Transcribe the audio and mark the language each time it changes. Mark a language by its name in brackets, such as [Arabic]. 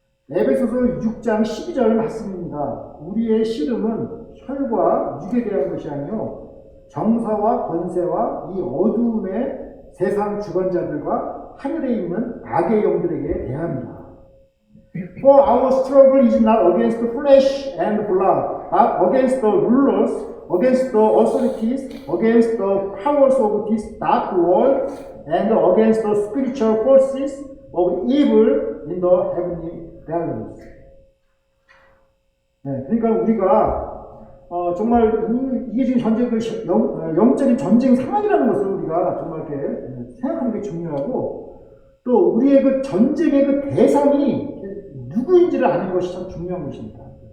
[Korean] 에베소서 6장 12절 말씀입니다. 우리의 씨름은 혈과 육에 대한 것이 아니요 정사와 권세와 이 어두움의 세상 주관자들과 하늘에 있는 악의 영들에게 대합니다. [English] For our struggle is not against flesh and blood, but against the rulers, against the authorities, against the powers of this dark world, and against the spiritual forces of evil in the heavenly realms. [Korean] 네, 그러니까 우리가 정말 이게 지금 현재 그 영적인 전쟁 상황이라는 것을 우리가 정말 이렇게 생각하는 게 중요하고, 또 우리의 그 전쟁의 그 대상이 누구인지를 아는 것이 참 중요한 것입니다.